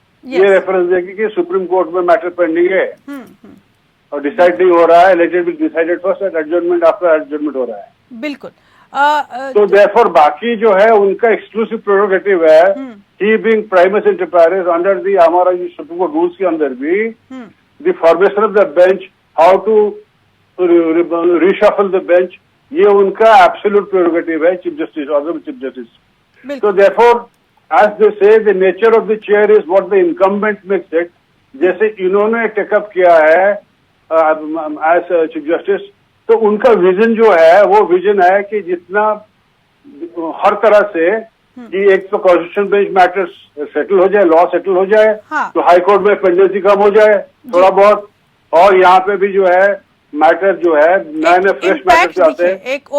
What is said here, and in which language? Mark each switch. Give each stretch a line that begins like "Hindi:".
Hindi: ये रेफरेंस देगी कि सुप्रीम कोर्ट में मैटर पेंडिंग है और डिसाइड नहीं हो रहा है,
English: let it be decided first and adjournment after adjournment
Hindi: हो रहा है। बिल्कुल। तो देयरफॉर बाकी जो है उनका एक्सक्लूसिव प्रेरोगेटिव है,
English: he being primus inter pares under the
Hindi: हमारा सुप्रीम कोर्ट रूल्स के अंदर भी the formation of the bench
English: how to reshuffle the bench,
Hindi: ये उनका
English: absolute prerogative है, Chief Justice, Honorable Chief Justice. So therefore, as they say, the nature of the chair is what the incumbent makes it.
Hindi: जैसे इन्होंने take up किया है
English: as Chief Justice,
Hindi: तो उनका vision जो है वो विजन है कि जितना हर तरह से कि एक तो कॉन्स्टिट्यूशन बेंच मैटर्स सेटल हो जाए, लॉ सेटल हो जाए, तो हाई कोर्ट में पेंडेंसी कम हो जाए थोड़ा बहुत, और यहाँ पे भी जो है मैटर जो है नए नए फ्रेश मैटर आते हैं, एक